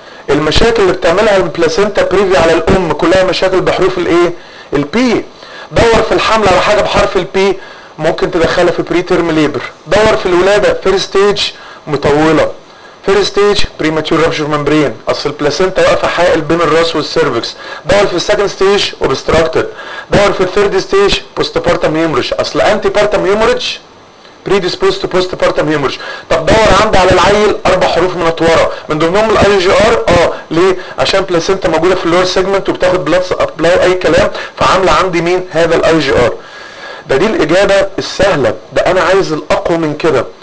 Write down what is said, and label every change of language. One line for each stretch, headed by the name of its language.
Arabic: المشاكل اللي بتعملها البلاسينتا بريفيا على الام كلها مشاكل بحروف الايه؟ البي. دور في الحمل على حاجه بحرف البي ممكن تدخلها في بري تيرم ليبر. دور في الولاده فيرست ستيج مطوله.
English: First stage premature rupture membrane.
Arabic: اصل البلاسينتا واقفه حائل بين الراس والسيرفكس. دور في
English: second stage obstructed.
Arabic: دور في
English: third stage postpartum hemorrhage. اصل antipartum hemorrhage predisposed to postpartum hemorrhage.
Arabic: طب دور عندي على العيل اربع حروف من ورا من ضمنهم الاي جي ار. ليه؟ عشان بلاسينتا موجوده في اللور سيجمنت وبتاخد بلاد سبلاي اي كلام فعامله عندي مين؟ هذا الاي جي ار. ده دي الاجابه السهله. ده انا عايز الاقوى من كده.